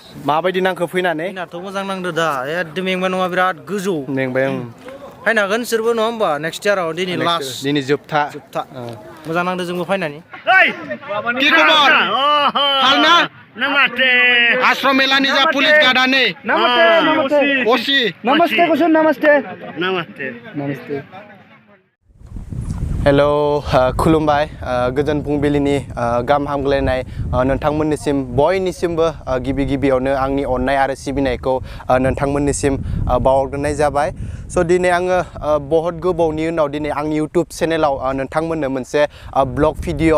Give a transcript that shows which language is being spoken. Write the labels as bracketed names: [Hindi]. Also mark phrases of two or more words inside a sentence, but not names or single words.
[Bodo] माबायदि नांखो फैनानै फैनाथ' मोजां नांदो दा एकदम मेंबाय नङा बिराद गोजौ मेंबाय फैनो हागोन सोरबो नङा होमबा नेक्स्ट इयाराव दिनै लास्ट दिनै जोबथा मोजां नांदो जोंबो फैनानै [Bangla] কি খবর ভাল না [Bodo] नमस्ते आश्रम मेलानि जा पुलिस गार्डानि नमस्ते नमस्ते ओसी नमस्ते कुसुम नमस्ते नमस्ते नमस्ते हेलो खुलुमबाय गोजोन फुंबिलिनि गाहाम हामग्लायनाय नोंथांमोननिसिम बयनिसिमबो गिबि गिबियावनो आंनि अननाय आरो सिबिनायखौ नोंथांमोननिसिम बावहरग्रोनाय जाबाय स' दिनै आङो बहुत गोबावनि उनाव दिनै आंनि इउटुब चेनेलाव नोंथांमोननो मोनसे [English] blog video